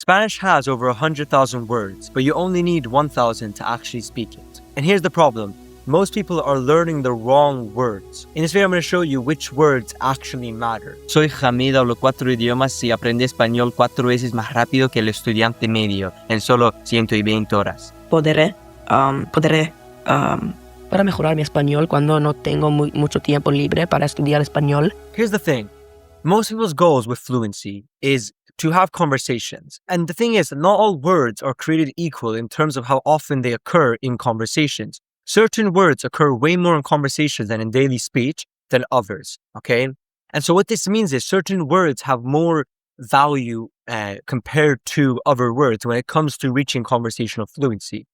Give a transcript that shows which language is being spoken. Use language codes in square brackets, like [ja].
[en] Spanish has over 100,000 words, but you only need 1,000 to actually speak it. And here's the problem. Most people are learning the wrong words. In this video, I'm going to show you which words actually matter. [es] Soy Hamid, hablo 4 idiomas y aprendí español 4 veces más rápido que el estudiante medio en solo 120 horas. Podré para mejorar mi español cuando no tengo mucho tiempo libre para estudiar español. [en] Here's the thing. Most people's goals with fluency is to have conversations. And the thing is, not all words are created equal in terms of how often they occur in conversations. Certain words occur way more in conversations than in daily speech than others, okay? And so what this means is certain words have more value compared to other words when it comes to reaching conversational fluency.